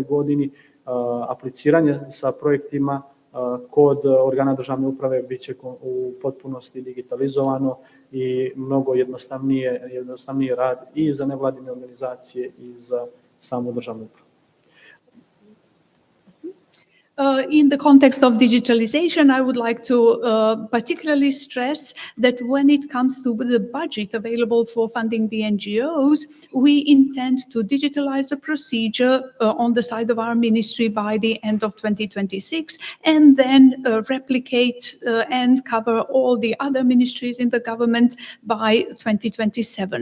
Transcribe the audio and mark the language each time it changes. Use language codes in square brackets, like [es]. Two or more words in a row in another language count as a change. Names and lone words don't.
[sr] godini apliciranje sa projektima kod organa državne uprave bit će u potpunosti digitalizovano i mnogo jednostavniji rad i za nevladine organizacije i za samu državnu upravu. [en] In the context of digitalization, I would like to particularly stress that when it comes to the budget available for funding the NGOs, we intend to digitalize the procedure on the side of our ministry by the end of 2026, and then replicate and cover all the other ministries in the government by 2027.